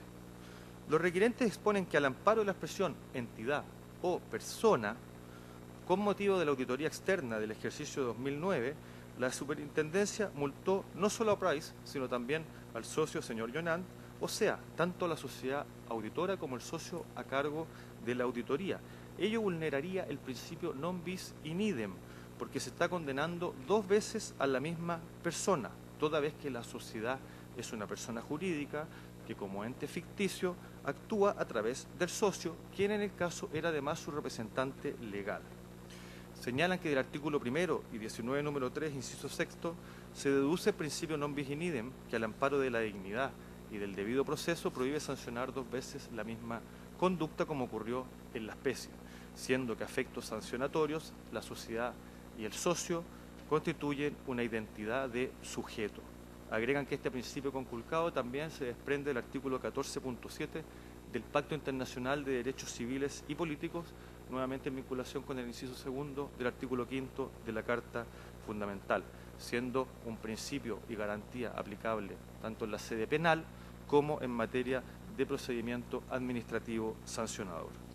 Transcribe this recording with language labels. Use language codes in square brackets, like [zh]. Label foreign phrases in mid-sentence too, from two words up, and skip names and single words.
[es] Los requirentes exponen que al amparo de la expresión entidad o persona, con motivo de la auditoría externa del ejercicio 2009, la superintendencia multó no solo a Price, sino también al socio señor Jonant, o sea, tanto a la sociedad auditora como el socio a cargo de la auditoría. Ello vulneraría el principio [la] non bis in idem, [es] porque se está condenando dos veces a la misma persona, toda vez que la sociedad es una persona jurídica que como ente ficticio actúa a través del socio, quien en el caso era además su representante legal. Señalan que del artículo 1 y 19, número 3, inciso 6, se deduce el principio [la] non bis in idem, [es] que al amparo de la dignidad y del debido proceso prohíbe sancionar dos veces la misma conducta, como ocurrió en la especie, siendo que a efectos sancionatorios la sociedad y el socio constituyen una identidad de sujeto. Agregan que este principio conculcado también se desprende del artículo 14.7 del Pacto Internacional de Derechos Civiles y Políticos, nuevamente en vinculación con el inciso segundo del artículo 5 de la Carta Fundamental, siendo un principio y garantía aplicable tanto en la sede penal como en materia de procedimiento administrativo sancionador.